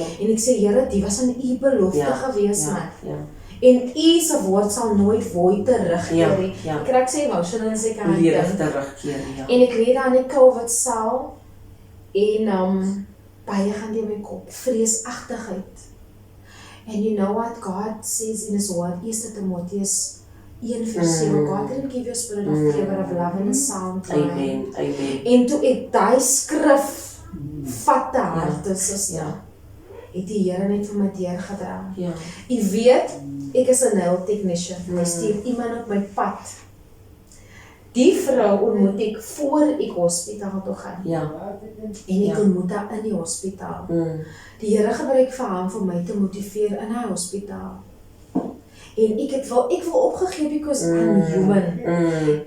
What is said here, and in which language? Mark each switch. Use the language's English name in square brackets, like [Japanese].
[Afrikaans] En ek sê, Here, die was aan u belofte gewees, man. En u se woord sal nooit void terugkeer nie. Ek kry sê emotional as ek aan dink. En ek lê daar in die COVID-saal en baie gaan deur my kop, vreesagtigheid. [English] And you know what God says in his word, 1 Timotheus 1:7, God didn't give you a spirit of fear, but of love and a sound mind. [Afrikaans] Amen. En toe ek daai skrif vat te harte, suster, het die Here net vir my deurgedra. Jy weet, ek is 'n nail technician, hy stuur iemand op my pad. Die vrou ontmoet ek voor ek hospitaal toe gaan. En ek ontmoet haar in die hospitaal. Die Here gebruik vir haar vir my te motiveer in haar hospitaal. En ek wil opgegee [English] because I'm human.